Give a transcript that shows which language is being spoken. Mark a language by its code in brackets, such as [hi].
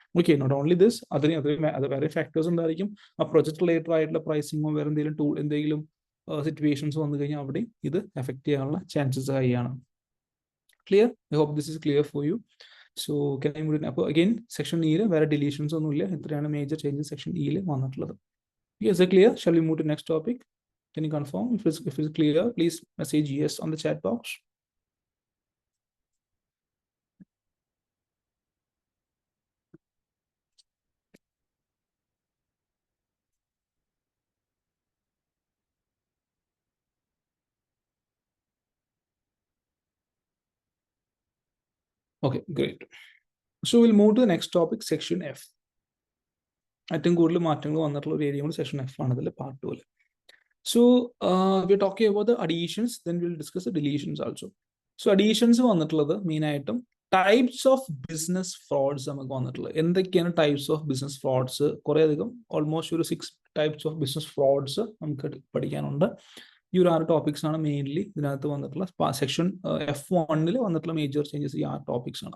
[ml] Okay, [en] not only this, [ml] അത് വേറെ factors ഉണ്ടായിരിക്കും. ആ പ്രൊജക്ട് റിലേറ്റഡ് ആയിട്ടുള്ള പ്രൈസിങ്ങോ വേറെ എന്തെങ്കിലും സിറ്റുവേഷൻസ് വന്നു കഴിഞ്ഞാൽ അവിടെ ഇത് എഫക്ട് ചെയ്യാനുള്ള chances ഹൈയാണ്. Clear? [en] I hope this is clear for you. [ml] So അപ്പോൾ അഗെയിൻ സെക്ഷൻ ഇയിൽ വേറെ ഡിലീഷൻസ് ഒന്നുമില്ല. ഇത്രയാണ് മേജർ ചേഞ്ചസ് സെക്ഷൻ ഇയിൽ വന്നിട്ടുള്ളത്. [en] Is it clear? Shall we move to next topic? Can you confirm if it's clear? Please message yes on the chat box. Okay, great. So we'll move to the next topic, section F. [ml] ഏറ്റവും കൂടുതൽ മാറ്റങ്ങൾ വന്നിട്ടുള്ള ഒരു area section F ആണ്, അതിൽ part 2. [en] So we are talking about the additions, then we'll discuss the deletions also. [ml] So additions വന്നിട്ടുള്ളത് main ആയിട്ടും types of business fruits നമുക്ക് വന്നിട്ടുള്ളത്. എന്തൊക്കെയാണ് ടൈപ്സ് ഓഫ് ബിസിനസ് ഫ്രോഡ്സ്? കുറേ അധികം, ഓൾമോസ്റ്റ് ഒരു 6 ടൈപ്സ് ഓഫ് ബിസിനസ് ഫ്രോഡ്സ് നമുക്ക് പഠിക്കാനുണ്ട്. ഈ ഒരു 6 ടോപ്പിക്സ് ആണ് മെയിൻലി ഇതിനകത്ത് വന്നിട്ടുള്ള സെക്ഷൻ F1 വന്നിട്ടുള്ള മേജർ ചേഞ്ചസ്. ഈ 6 ടോപ്പിക്സ് ആണ്.